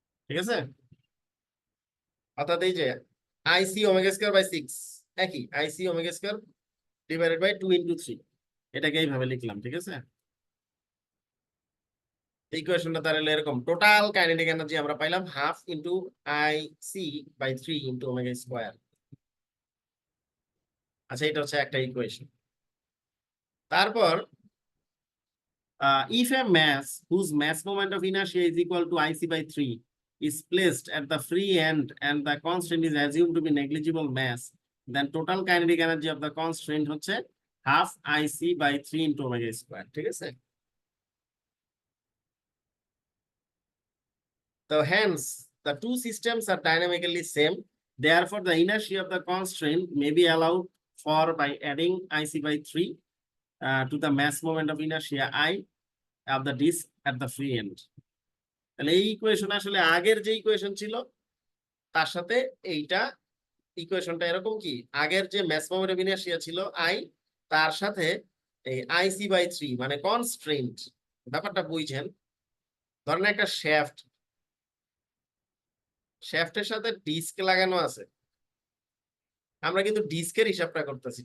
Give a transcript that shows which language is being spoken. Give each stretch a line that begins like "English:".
Bangla: ঠিক আছে, অর্থাৎ এই যে আইসি ওমেগা স্কয়ার বাই 6 একই আইসি omega square divided by 2 into 3, এটাকে এইভাবে লিখলাম। ঠিক আছে, ইকুয়েশনটা তাহলে এরকম, টোটাল কাইনেটিক এনার্জি আমরা পাইলাম half into I C by 3 into omega square. আচ্ছা, এটা হচ্ছে একটা ইকুয়েশন।
English: তারপর if a mass whose mass moment of inertia is equal to ic by 3 is placed at the free end and the constraint is assumed to be negligible mass, then total kinetic energy of the constraint হচ্ছে half ic by 3 into omega square।
Bangla: ঠিক আছে,
English: so hence the two systems are dynamically same, therefore the inertia of the constraint may be allowed for by adding ic by 3 to the mass moment of inertia I of the disk at the free end।
Bangla: তাহলে এই equation আসলে আগের যে equation ছিল তার সাথে এইটা ইকুয়েশনটা এরকম কি, আগের যে ম্যাস মোমেন্ট অফ ইনার্শিয়া ছিল আই, তার সাথে এই আইসি বাই 3 মানে কনস্ট্রেন্ট, ব্যাপারটা বুঝছেন? ধরেন একটা শ্যাফটের সাথে ডিস্ক লাগানো আছে, আমরা কিন্তু ডিস্কের হিসাবটা করতেছি।